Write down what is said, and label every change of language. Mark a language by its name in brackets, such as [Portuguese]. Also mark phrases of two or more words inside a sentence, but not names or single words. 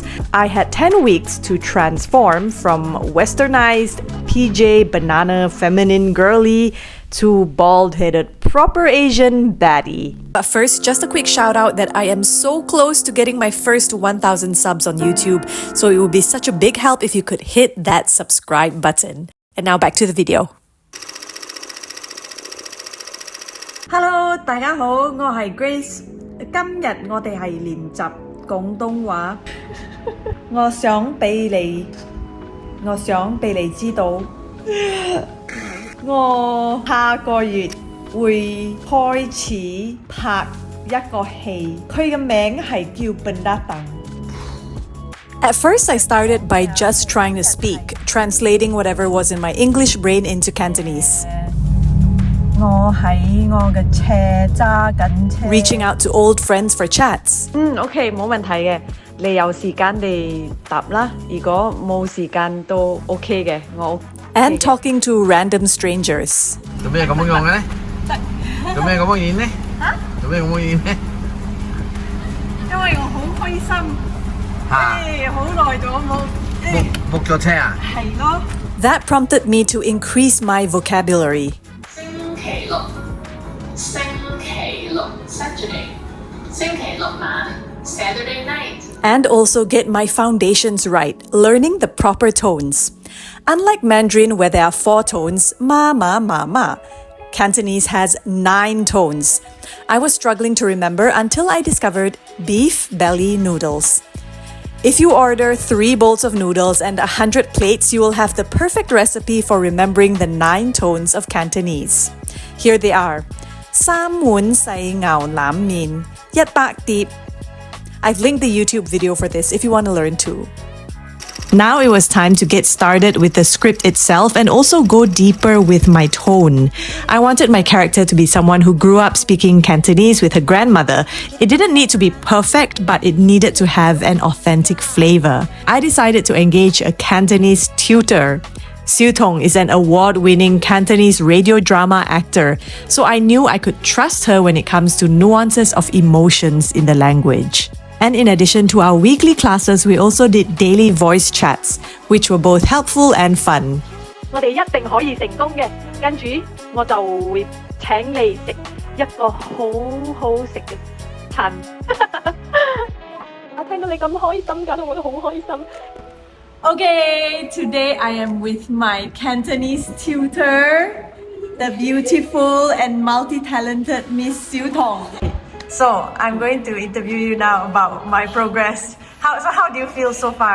[English] I had 10 weeks to transform from westernized PJ banana feminine girly to bald-headed proper Asian baddie. But first, just a quick shout out that I am so close to getting my first 1,000 subs on YouTube, so it would be such a big help if you could hit that subscribe button. And now back to the video. Hello, [Cantonese] 大家好，我係 Grace。今日我哋係練習廣東話。我想俾你知道。我下個月會開始拍一個戲，佢嘅名係叫 Pendatang。 [English] At first, I started by just trying to speak, translating whatever was in my English brain into Cantonese. [Cantonese] 我喺我嘅車揸緊車 [English] Reaching out to old friends for chats. [Cantonese] OK， 冇問題嘅。你有時間你答啦，如果冇時間都 OK 嘅，我 [English] And talking to random strangers. [Cantonese] 做咩咁樣用嘅呢？做咩咁樣演呢？做咩咁樣演呢？因為我好開心。嚇，book咗車啊？ [English] That prompted me to increase my vocabulary. [Cantonese] 星期六，Saturday，星期六晚 ， [English] Saturday night。 And also get my foundations right, learning the proper tones. Unlike Mandarin, where there are 4 tones, ma, ma, ma, ma, Cantonese has 9 tones. I was struggling to remember until I discovered beef belly noodles. If you order 3 bowls of noodles and 100 plates, you will have the perfect recipe for remembering the 9 tones of Cantonese. Here they are. [Cantonese] 3 碗細牛腩麵100碟. [English] I've linked the YouTube video for this if you want to learn too. Now it was time to get started with the script itself and also go deeper with my tone. I wanted my character to be someone who grew up speaking Cantonese with her grandmother. It didn't need to be perfect, but it needed to have an authentic flavor. I decided to engage a Cantonese tutor. Siu Tong is an award-winning Cantonese radio drama actor, so I knew I could trust her when it comes to nuances of emotions in the language. And in addition to our weekly classes, we also did daily voice chats, which were both helpful and fun. [Cantonese] 我哋一定可以成功嘅。跟住我就會請你食一個好好食嘅餐。我聽到你咁開心，搞到我都好開心。 [English] Okay, today I am with my Cantonese tutor, the beautiful and multi-talented Miss Siu Tong. So I'm going to interview you now about my progress. How do you feel so far?